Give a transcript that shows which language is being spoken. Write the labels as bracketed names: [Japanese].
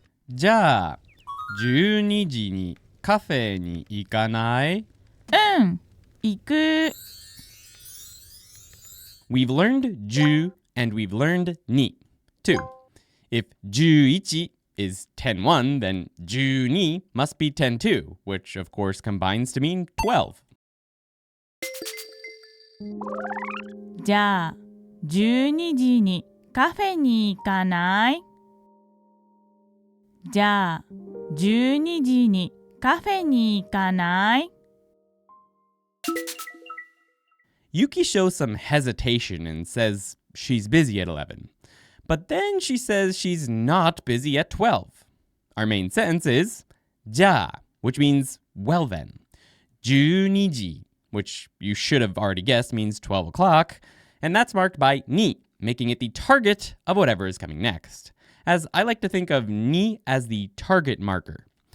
[Japanese] じゃあ、12時にカフェに行かない？行く。 [English] We've learned 10 and we've learned に too. If 11 is 10-1, then 12 must be 10-2, which of course combines to mean 12. [Japanese] じゃあ、12時にカフェに行かない？じゃあ、12時にカフェに行かない？ [English] Yuki shows some hesitation and says she's busy at 11. But then she says she's not busy at 12. Our main sentence is じゃあ, which means well then. 12時, which you should have already guessed means 12 o'clock, and that's marked by ni, making it the target of whatever is coming next, as I like to think of ni as the target marker.